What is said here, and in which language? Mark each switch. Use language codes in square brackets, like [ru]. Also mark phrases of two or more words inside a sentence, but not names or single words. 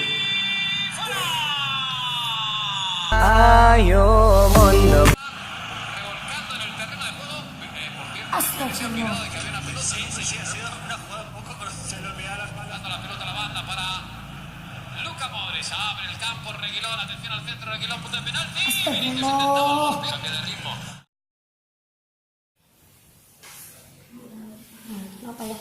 [id] Ayo mondok. Astagfirullah. [es] Luka Modric abre el campo, Reguilón, atención al centro, Reguilón, punto de penalti. [id] Astagfirullah. [es] Cambia de ritmo. [id] Apa ya?